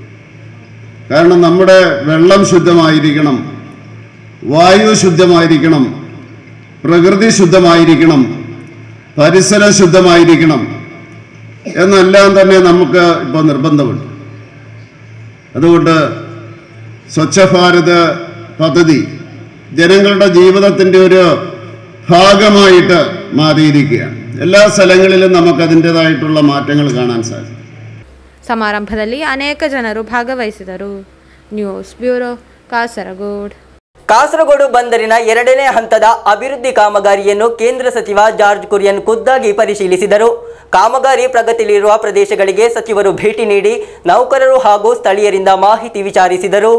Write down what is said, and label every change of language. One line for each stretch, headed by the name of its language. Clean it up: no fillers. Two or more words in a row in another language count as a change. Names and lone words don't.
Malayalam: കാരണം നമ്മുടെ വെള്ളം ശുദ്ധമായിരിക്കണം, വായു ശുദ്ധമായിരിക്കണം, പ്രകൃതി ശുദ്ധമായിരിക്കണം, പരിസരം ശുദ്ധമായിരിക്കണം എന്നെല്ലാം തന്നെ നമുക്ക് ഇപ്പോൾ നിർബന്ധമുണ്ട്. അതുകൊണ്ട് സ്വച്ഛ ഭാരത് പദ്ധതി ജനങ്ങളുടെ ജീവിതത്തിൻ്റെ ഒരു ഭാഗമായിട്ട് മാറിയിരിക്കുകയാണ്. എല്ലാ സ്ഥലങ്ങളിലും നമുക്കതിൻ്റെതായിട്ടുള്ള മാറ്റങ്ങൾ കാണാൻ സാധിക്കും.
Kannada: ಸಮಾರಂಭದಲ್ಲಿ ಅನೇಕ ಜನರು ಭಾಗವಹಿಸಿದರು. ನ್ಯೂಸ್ ಬ್ಯೂರೋ, ಕಾಸರಗೋಡು. ಕಾಸರಗೋಡು ಬಂದರಿನ 2ನೇ ಹಂತದ ಅಭಿವೃದ್ಧಿ ಕಾಮಗಾರಿಯನ್ನು ಕೇಂದ್ರ ಸಚಿವ ಜಾರ್ಜ್ ಕುರಿಯನ್ ಖುದ್ದಾಗಿ ಪರಿಶೀಲಿಸಿದರು. ಕಾಮಗಾರಿ ಪ್ರಗತಿಯಲ್ಲಿರುವ ಪ್ರದೇಶಗಳಿಗೆ ಸಚಿವರು ಭೇಟಿ ನೀಡಿ ನೌಕರರು ಹಾಗೂ ಸ್ಥಳೀಯರಿಂದ ಮಾಹಿತಿ ವಿಚಾರಿಸಿದರು.